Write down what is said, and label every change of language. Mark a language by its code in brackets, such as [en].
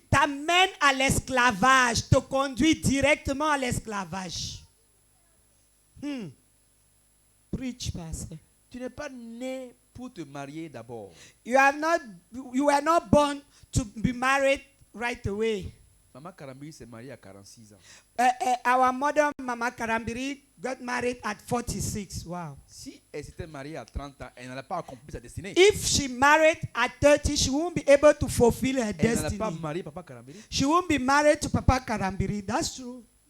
[fr] t'amène à l'esclavage, te conduit directement à l'esclavage. [en] Preach, pastor. [fr] Tu n'es pas né pour te marier d'abord. [en] You were not born to be married right away. [fr] Maman Karambiri s'est mariée à 46 ans. [en] Our mother, Mama Karambiri, got married at 46. Wow. [fr] Si elle s'était mariée à 30 ans, elle n'allait pas accomplir sa destinée. [en] If she married at 30, she won't be able to fulfill her [fr] Elle n'allait pas [en] destiny. [fr] marier Papa Karambiri. [en] She won't be married to Papa Karambiri. That's true.